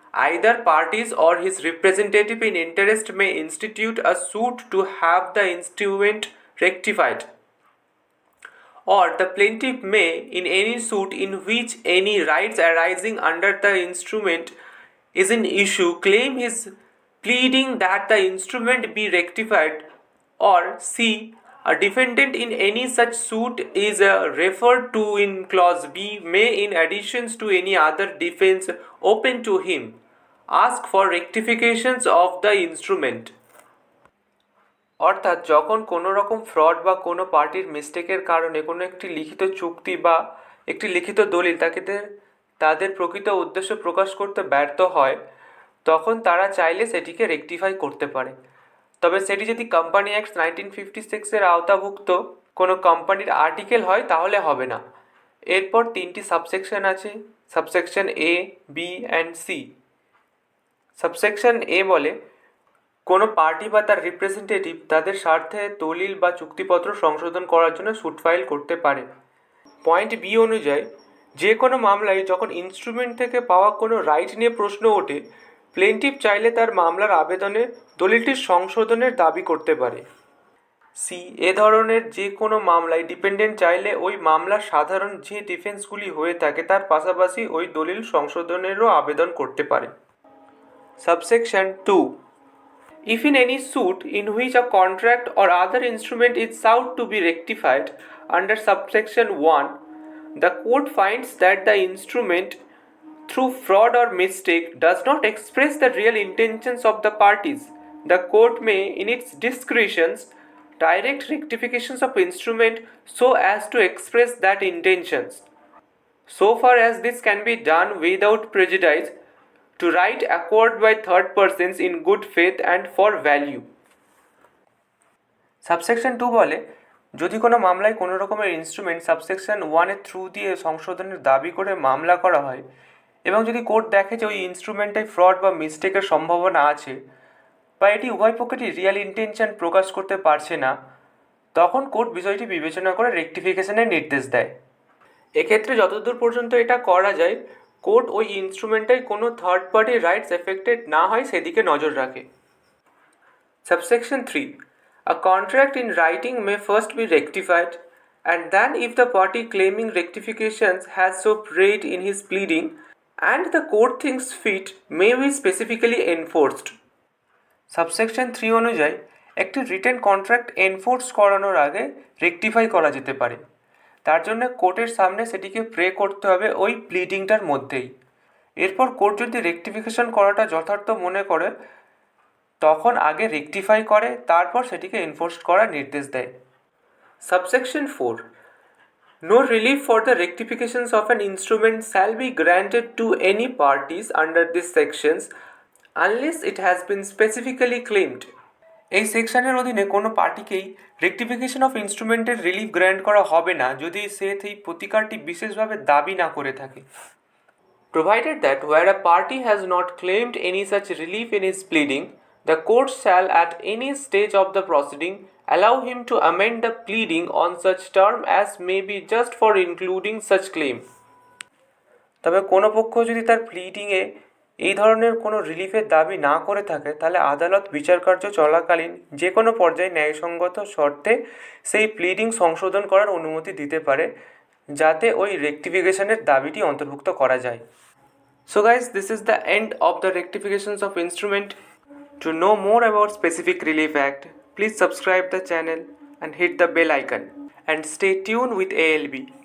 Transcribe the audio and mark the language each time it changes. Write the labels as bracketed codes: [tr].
[en] Either parties or his representative in interest may institute a suit to have the instrument rectified, or the plaintiff may, in any suit in which any rights arising under the instrument is in issue, claim his pleading that the instrument be rectified, or C. A defendant in any such suit is referred to in clause B may, in addition to any other defense open to him, ask for rectifications of the instrument. [bn] অর্থাৎ যখন কোনো রকম fraud বা কোনো পার্টির মিস্টেকের কারণে কোনো একটি লিখিত চুক্তি বা একটি লিখিত দলিল তাদের প্রকৃত উদ্দেশ্য প্রকাশ করতে ব্যর্থ হয়, তখন তারা চাইলে সেটিকে রেকটিফাই করতে পারে। তবে সেটি যদি কোম্পানি অ্যাক্ট 1956-এর আওতাভুক্ত কোনো কোম্পানির আর্টিকেল হয় তাহলে হবে না। এরপর তিনটি সাবসেকশন আছে, subsection A, B and C. Subsection এ বলে কোনো পার্টি বা তার রিপ্রেজেন্টেটিভ তাদের স্বার্থে দলিল বা চুক্তিপত্র সংশোধন করার জন্য স্যুট ফাইল করতে পারে। পয়েন্ট বি অনুযায়ী যে কোনো মামলায় যখন ইনস্ট্রুমেন্ট থেকে পাওয়া কোনো রাইট নিয়ে প্রশ্ন ওঠে, প্লেনটিফ চাইলে তার মামলার আবেদনে দলিলটির সংশোধনের দাবি করতে পারে। সি. এ ধরনের যে কোনো মামলায় ডিপেন্ডেন্ট চাইলে ওই মামলার সাধারণ যে ডিফেন্সগুলি হয়ে থাকে তার পাশাপাশি ওই দলিল সংশোধনেরও আবেদন করতে পারে। Subsection 2. [en] If in any suit in which a contract or other instrument is sought to be rectified under subsection 1, the court finds that the instrument, through fraud or mistake, does not express the real intentions of the parties, the court may, in its discretions, direct rectifications of instrument so as to express that intentions, so far as this can be done without prejudice to right acquired by third persons in good faith and for value. [bn] Subsection 2 বলে যদি কোনো মামলায় কোনো রকমের instrument subsection 1-এর through দিয়ে সংশোধনের দাবি করে মামলা করা হয় এবং যদি কোর্ট দেখে যে ওই ইনস্ট্রুমেন্টটায় ফ্রড বা মিস্টেকের সম্ভাবনা আছে বা এটি উভয় পক্ষেরই রিয়েল ইন্টেনশন প্রকাশ করতে পারছে না, তখন কোর্ট বিষয়টি বিবেচনা করে রেকটিফিকেশনের নির্দেশ দেয়। এক্ষেত্রে যতদূর পর্যন্ত এটা করা যায়, কোর্ট ওই ইনস্ট্রুমেন্টটায় কোনো থার্ড পার্টির রাইটস এফেক্টেড না হয় সেদিকে নজর রাখে। [en] Subsection 3. A contract in writing may first be rectified, and then if the party claiming rectifications has so prayed in his pleading and the court thinks fit, may be specifically enforced. [bn] Subsection 3 অনুযায়ী একটি written contract enforce করানোর আগে rectify করা যেতে পারে। তার জন্য কোর্টের সামনে সেটিকে প্রে করতে হবে ওই প্লিডিংটার মধ্যেই। এরপর কোর্ট যদি রেকটিফিকেশন করাটা যথার্থ মনে করে, তখন আগে রেকটিফাই করে তারপর সেটিকে এনফোর্স করার নির্দেশ দেয়। [en] Subsection 4, no relief for the rectifications of an instrument shall be granted to any parties under these sections unless it has been specifically claimed. [bn] এই সেকশনের অধীনে কোনো পার্টিকেই রেকটিফিকেশন অফ ইনস্ট্রুমেন্টের রিলিফ গ্র্যান্ট করা হবে না যদি সে সেই প্রতিকারটি বিশেষভাবে দাবি না করে থাকে। [en] Provided that where a party has not claimed any such relief in his pleading, the court shall at any stage of the proceeding allow him to amend the pleading on such term as may be just for including such claim. [bn] তবে কোনো পক্ষ যদি তার প্লিডিংয়ে এই ধরনের কোনো রিলিফের দাবি না করে থাকে তাহলে আদালত বিচারকার্য চলাকালীন যে কোনো পর্যায়ে ন্যায়সঙ্গত শর্তে সেই প্লিডিং সংশোধন করার অনুমতি দিতে পারে যাতে ওই রেকটিফিকেশনের দাবিটি অন্তর্ভুক্ত করা যায়। [en] So guys, this is the end of the rectifications of instrument. To know more about Specific Relief Act, please subscribe the channel and hit the bell icon and stay tuned with ALB.